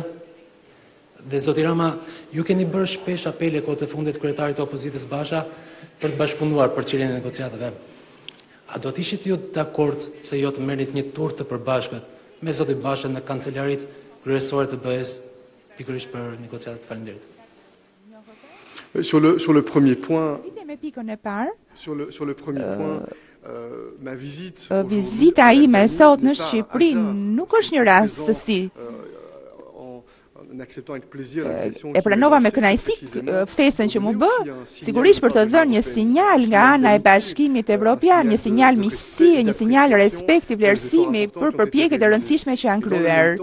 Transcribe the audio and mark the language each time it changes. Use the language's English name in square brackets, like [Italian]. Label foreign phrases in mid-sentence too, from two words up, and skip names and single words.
[Albanian] Dhe zoti Rama, ju keni bërë shpesh apele kohët e fundit kryetarit të opozitës Basha për të bashkëpunuar për çeljen e negociatave. A do të ishit ju dakord se jo të merrit një tur të përbashkët me zotin Basha në kancelarit kryesore të BE-s pikërisht për negociatat? Faleminderit. [French] Sur le premier point, ma visite [Albanian] vizita ime sot në Shqipëri nuk është një rastësi. E pranova me kënaqësi ftesën që mu bë, sigurisht për të dhënë një sinjal nga ana e Bashkimit Evropian, një sinjal miqësie, një sinjal respekti, vlerësimi për përpjekjet e rëndësishme që janë kryer.